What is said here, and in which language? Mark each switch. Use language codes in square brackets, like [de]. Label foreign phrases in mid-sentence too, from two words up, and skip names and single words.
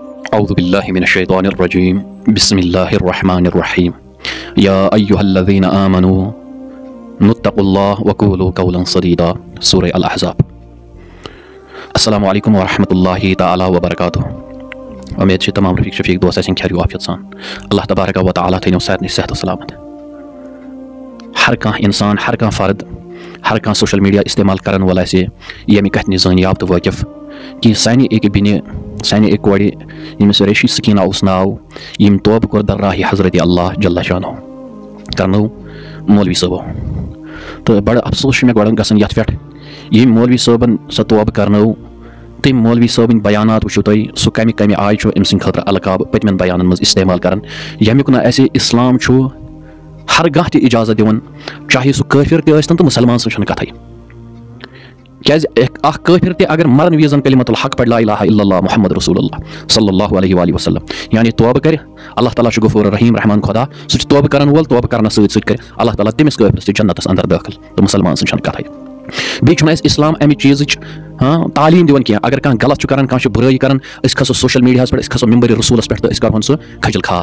[ar] اعوذ باللہ من الشیطان الرجیم بسم اللہ الرحمن الرحیم یا ایہا الذین آمنوا اتقوا اللہ وقولوا قولا سدیدا سورہ الاحزاب۔ السلام علیکم ورحمۃ اللہ تعالیٰ وبرکاتہ۔ [ks] امید سے تمام رفیق شفیق دوست آسن خیر و عافیت سان۔ اللہ تبارک و تعالیٰ تھینو ساتھ صحت و سلامت۔ ہر کانٛہہ انسان، ہر کانٛہہ فرد، ہر کانٛہہ [en] social media [ks] استعمال کرن وول آسہِ ییٚمہِ کتھِ نِش زٲنیاب تہٕ وٲقف کہ سانہِ أکہِ بیٚنہِ، سانہِ أکۍ کورِ ییٚمِس ریشی سکینہ اوس ناو، یِم توبہٕ کوٚر در راہِ حضرت اللہ جل شانہ کرنو مولوی صٲبو۔ تہٕ بڑٕ افسوس چھُ مےٚ گۄڈٕ گژھان یتھ پٮ۪ٹھ ییٚمۍ مولوی صٲبن سۄ توبہٕ کرنٲو، تٔمۍ مولوی صٲبٕنۍ بیانات وٕچھِو تُہۍ، سُہ کمہِ کمہِ آیہِ چھُ أمۍ سٕنٛدِ خٲطرٕ القاب پٔتمٮ۪ن بیانن منٛز استعمال کران، ییٚمیُک نہٕ اَسہِ اسلام چھُ ہرگاہ تہِ اجازت دِوان، چاہے سُہ کٲفِر تہِ ٲسۍتن تہٕ مُسلمان سٕنٛز چھنہٕ کتھٕے۔ کیازِ اکھ کٲفِر تہِ اگر مرن وِزن [ar] کلمۃ الحق [ks] پڑِ [ar] لا الہ الا اللہ محمد رسول اللہ صلی اللہ علیہ وآلہ وسلم، [ks] یعنی توبہٕ کرِ، اللہ تعالیٰ چھُ غفور رحیم رحمان خدا، سُہ چھُ توبہٕ کرن وول، توبہٕ کرنس سۭتۍ سۭتۍ کرِ اللہ تعالیٰ تٔمِس کٲفرس تہِ جنتس اندر دٲخل، تہٕ مُسلمان سٕنٛز چھنہٕ کتھٕے۔ بیٚیہِ چھُنہٕ اَسہِ اسلام امہِ چیٖزٕچ تعلیٖم دِوان کینٛہہ، اگر کانٛہہ غلط چھُ کران، کانٛہہ چھُ بُرٲیی کران، أسۍ کھسو سوشل میڈیاہس پٮ۪ٹھ، أسۍ کھسو ممبرِ رسوٗلس پٮ۪ٹھ تہٕ أسۍ کرہون سُہ کھجل کھار۔